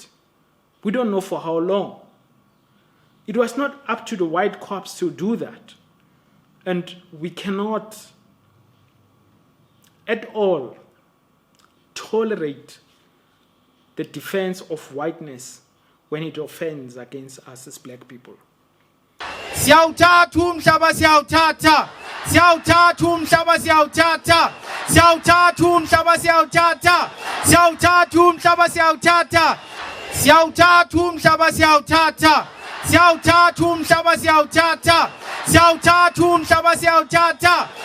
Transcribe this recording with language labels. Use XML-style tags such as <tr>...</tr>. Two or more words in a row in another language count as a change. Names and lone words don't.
<en>We don't know for how long. It was not up to the white cops to do that. And we cannot at all tolerate the defense of whiteness when it offends against us as black people.</en> <zu>Siyawuthatha umhlaba siyawuthatha. Siyawuthatha umhlaba siyawuthatha. Siyawuthatha umhlaba siyawuthatha. Siyawuthatha umhlaba siyawuthatha. Siyawuthatha umhlaba siyawuthatha. Siyawuthatha umhlaba siyawuthatha. Siyawuthatha umhlaba siyawuthatha.</zu>